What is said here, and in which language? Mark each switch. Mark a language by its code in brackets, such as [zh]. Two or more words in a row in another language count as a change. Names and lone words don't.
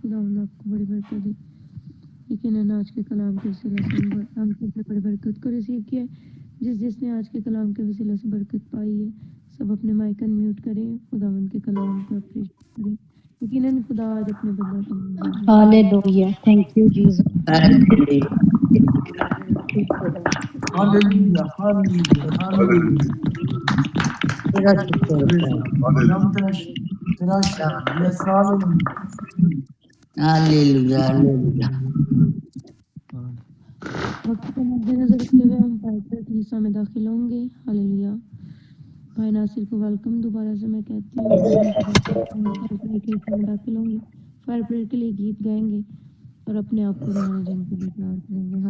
[ur] خداوند آپ کو بڑی برکت دے. یقیناً آج کے کلام کے وسیلے سے ہم سب نے بڑی برکت کو ریسیو کیا ہے. جس نے آج کے کلام کے وسیلے سے برکت پائی ہے، سب اپنے [en] mic mute [ur] کریں، خداوند کے کلام کو اپریشیٹ کریں. یقیناً خدا آج اپنے بندہ کو [en] Hallelujah. Thank you, Jesus. Hallelujah, hallelujah, hallelujah. [ur] تیرا شکر [en] Praise [ur] है. God. خداوند تیرا شکر. [en] Yes, hallelujah. Hallelujah. Hallelujah. [ur] وقت کو مد نظر رکھتے ہوئے ہم پائپر کلیسا میں داخل ہوں گے. ہاللیلویہ. بھائی ناصر کو ویلکم دوبارہ سے میں کہتی ہوں. کلیسا میں داخل ہوں گے، [en] fire prayer [ur] کے لیے گیت گائیں گے اور اپنے آپ کو روحانی جنگ کے لیے تیار کریں گے.